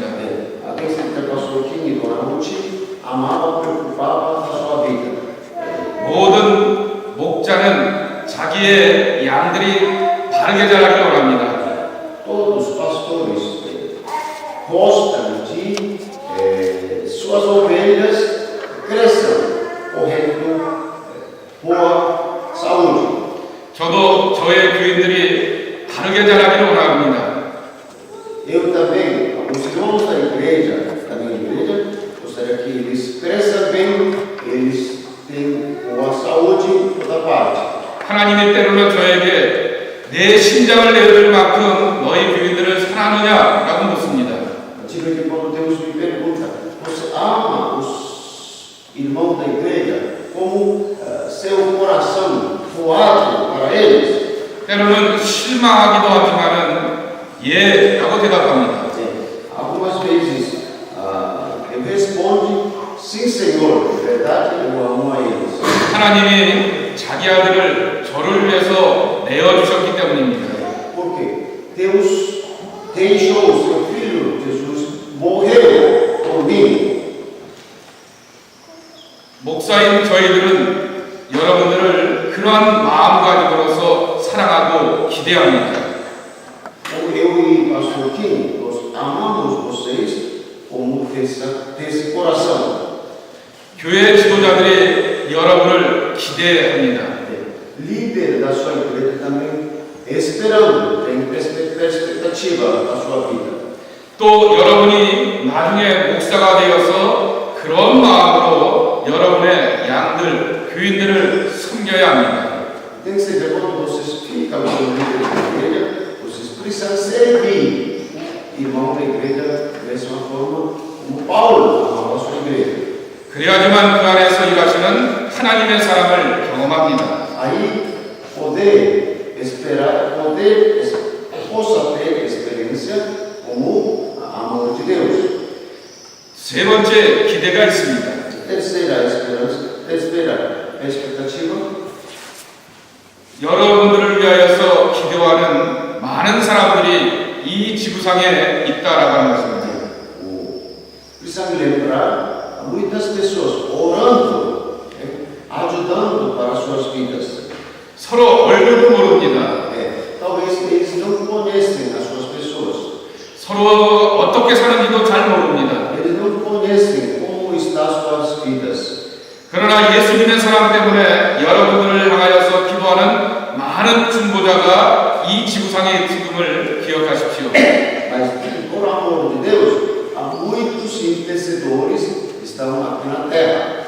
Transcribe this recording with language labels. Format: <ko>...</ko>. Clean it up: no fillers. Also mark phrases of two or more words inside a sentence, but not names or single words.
<pt>Tem certeza, pastor Kim e Dona Ruth amava, preocupava da sua vida.</pt> <ko>모든 목자는 자기의 양들이 바르게 자라기를 원합니다.</ko> <pt>Todos os pastores gostam de suas ovelhas cresçam, correndo boa saúde.</pt> <ko>저도 저의 교인들이 바르게 자라기를 원합니다.</ko> <pt>Eu também, os irmãos da minha igreja, gostaria que eles cresçam bem, eles têm boa saúde em toda parte.</pt> <ko>하나님이 때로는 저에게 내 심장을 내어줄 만큼 너희 교인들을 사랑하느냐라고 묻습니다.</ko> <pt>Tive que quando Deus me pergunta, você ama os irmãos da igreja como seu coração doado para eles?</pt> <ko>때로는 실망하기도 하지만은 예라고 대답합니다.</ko> <pt>Algumas vezes eu respondo, sim, Senhor, de verdade eu amo a eles.</pt> <ko>하나님이 자기 아들을 저를 위해서 내어주셨기 때문입니다.</ko> <pt>Porque Deus deixou o seu filho Jesus morreu por mim.</pt> <ko>목사인 저희들은 여러분들을 그러한 마음가짐으로서 사랑하고 기대합니다.</ko> <pt>Como eu e o pastor Kim, nós amamos vocês como desse coração.</pt> <ko>교회 지도자들이 여러분을 기대합니다.</ko> <pt>Líder da sua igreja também esperando, tem expectativa da sua vida.</pt> <ko>또 여러분이 나중에 목사가 되어서 그런 마음으로 여러분의 양들, 교인들을 섬겨야 합니다.</ko> <pt>Tem que ser quando vocês ficam como líder da igreja, vocês precisam servir irmão da igreja da mesma forma como Paulo amava a sua igreja.</pt> <ko>그래야지만 그 안에서 일하시는 하나님의 사랑을 경험합니다.</ko> <pt>Aí poder esperar, possa ter experiência como amor de Deus.</pt> <ko>세 번째 기대가 있습니다.</ko> <pt>Terceira esperança, terceira expectativa.</pt> <ko>여러분들을 위하여서 기도하는 많은 사람들이 이 지구상에 있다라고 하는 것입니다.</ko> <pt>Precisamos lembrar muitas pessoas orando, ajudando para suas vidas.</pt> <ko>서로 얼굴도 모릅니다.</ko> <pt>Talvez eles não conhecem as suas pessoas.</pt> <ko>서로 어떻게 사는지도 잘 모릅니다.</ko> <pt>Eles não conhecem como estão suas vidas.</pt> <ko>그러나 예수 믿는 사람 때문에 여러분들을 향하여서 기도하는 많은 중보자가 이 지구상에 있음을 기억하십시오.</ko> <pt>Mas por amor de Deus, há muitos intercedores que estão aqui na terra.</pt>